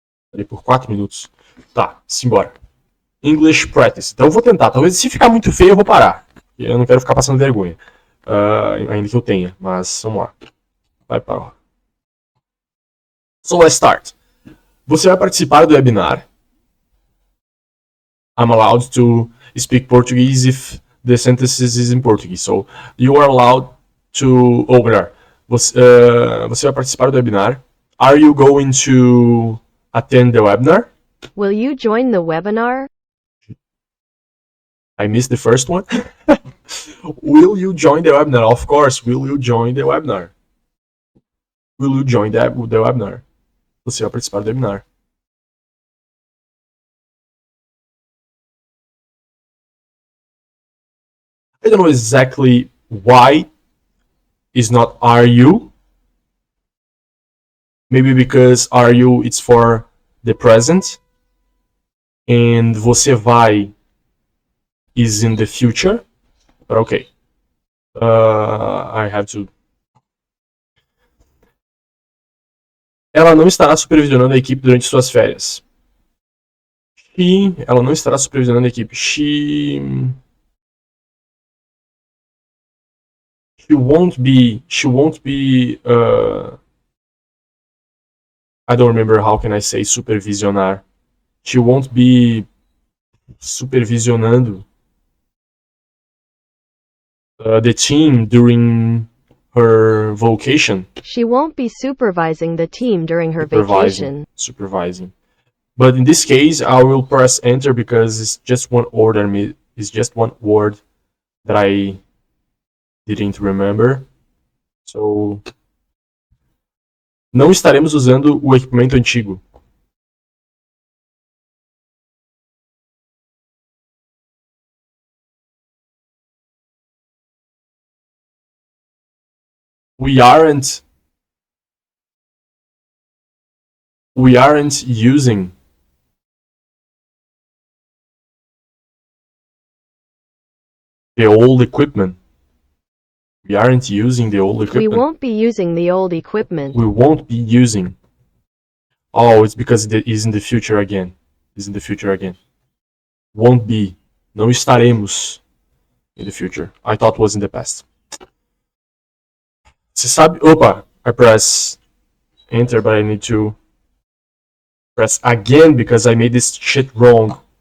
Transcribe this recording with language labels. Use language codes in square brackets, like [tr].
[pt] Falei por 4 minutos. Tá, simbora. English Practice. Então eu vou tentar. Talvez se ficar muito feio eu vou parar. Eu não quero ficar passando vergonha. Ainda que eu tenha. Mas vamos lá. Vai para lá. [en] So let's start. [pt] Você vai participar do webinar. [en] I'm allowed to speak Portuguese if the sentences is in Portuguese. So you are allowed to... [pt] melhor. Você vai participar do webinar. [en] Are you going to attend the webinar? Will you join the webinar? I missed the first one. Will you join the webinar? Of course, will you join the webinar? Will you join the webinar? [pt] Você vai participar do webinar. [en] I don't know exactly why it's not are you. Maybe because are you it's for the present. And você vai is in the future. But okay. I have to. [pt] Ela não estará supervisionando a equipe durante suas férias. Ela não estará supervisionando a equipe. [en] She won't be. I don't remember how can I say supervisionar. She won't be supervisionando the team during her vacation. She won't be supervising the team during her vacation. Supervising. But in this case, I will press enter because it's just one word. It's just one word that I didn't remember. [pt] So, não estaremos usando o equipamento antigo. [en] We aren't using the old equipment. We aren't using the old equipment. We won't be using the old equipment. We won't be using. Oh, it's because it is in the future again. Is in the future again. Won't be. [pt] Não estaremos [en] in the future. I thought it was in the past. [pt] Você sabe... Opa! [en] I press enter, but I need to press again because I made this shit wrong.